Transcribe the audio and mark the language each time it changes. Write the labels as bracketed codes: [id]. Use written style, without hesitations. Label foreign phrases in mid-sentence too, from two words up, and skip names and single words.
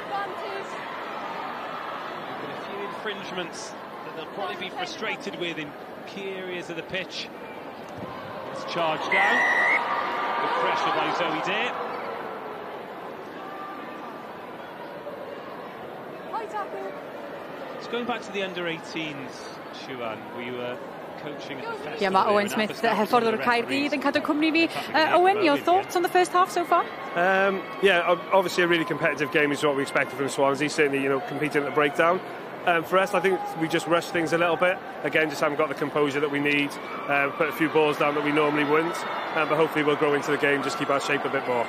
[en] But a few infringements that they'll probably be frustrated with in key areas of the pitch. It's charged down. Good pressure by Zoe Dare. It's going back to the under-18s, Siwan. We were coaching at the festival. Yeah, [cy] mae Owen Smith, hyffordd o'r Caerdydd yn cadw cwmni fi. [en] Owen, your thoughts on the first half so far? Yeah, obviously a really competitive game is what we expected from Swansea, certainly, you know, competing at the breakdown. For us, I think we just rushed things a little bit. Again, just haven't got the composure that we need. Put a few balls down that we normally wouldn't. But hopefully we'll grow into the game, just keep our shape a bit more.